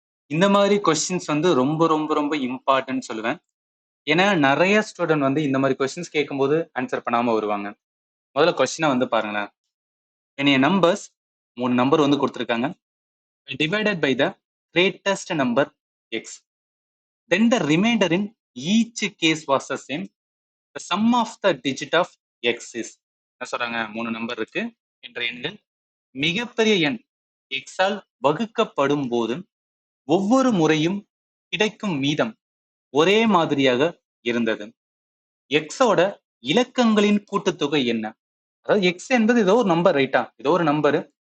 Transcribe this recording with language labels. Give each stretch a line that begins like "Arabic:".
Tamil: இந்த மாதிரி கொஸ்டின்ஸ் வந்து ரொம்ப ரொம்ப ரொம்ப இம்பார்ட்டன்ட் சொல்லுவேன். ஏன்னா நெறைய ஸ்டூடண்ட் வந்து இந்த மாதிரி கொஸ்டின்ஸ் கேட்கும்போது ஆன்சர் பண்ணாம வருவாங்க. முதல்ல கொஸ்டின வந்து பாருங்களேன். என்னைய நம்பர்ஸ் 3 நம்பர் வந்து குடுத்திருக்காங்க.
English: Divided by the greatest number x. Then the remainder in each case was the same. The sum of the digit of x is.
Tamil: என்ன சொல்றாங்க? 3 நம்பர் இருக்கு என்ற எண்கள் மிகப்பெரிய எண் x ஆல் வகுக்கப்படும் போது ஒவ்வொரு முறையும் கிடைக்கும் மீதம் ஒரே மாதிரியாக இருந்தது. x ஓட இலக்கங்களின் கூட்டுத்தொகை என்ன? அதாவது x என்பது ஏதோ ஒரு நம்பர் ரைட்டா? ஏதோ ஒரு நம்பர்.